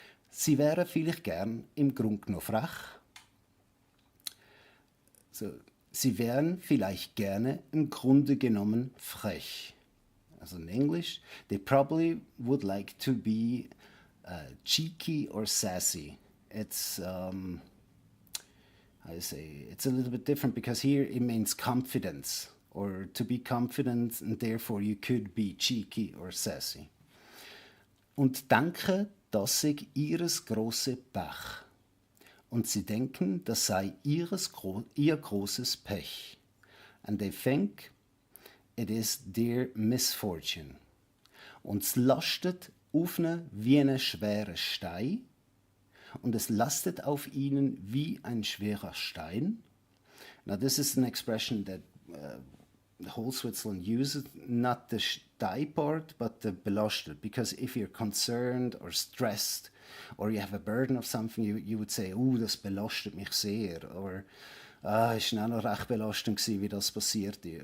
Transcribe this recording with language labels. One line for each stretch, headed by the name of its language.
German: Sie wäre vielleicht gern im Grund genommen frech. So, sie wären vielleicht gerne im Grunde genommen frech.
English: Also in English, they probably would like to be cheeky or sassy. It's it's a little bit different because here it means confidence or to be confident, and therefore you could be cheeky or sassy.
German: Und denke, das sei ihres große Pech. Und sie denken, das sei ihr großes Pech.
English: And they think it is their misfortune.
German: Und es lastet auf ihnen wie eine schwere Stein. Und es lastet auf ihnen wie ein schwerer Stein.
English: Now this is an expression that the whole Switzerland uses, not the Stein part, but the belastet. Because if you're concerned or stressed, or you have a burden of something, you would say,
German: das belastet mich sehr.
English: Or,
German: es war auch noch recht belastend gewesen, wie das passiert ist.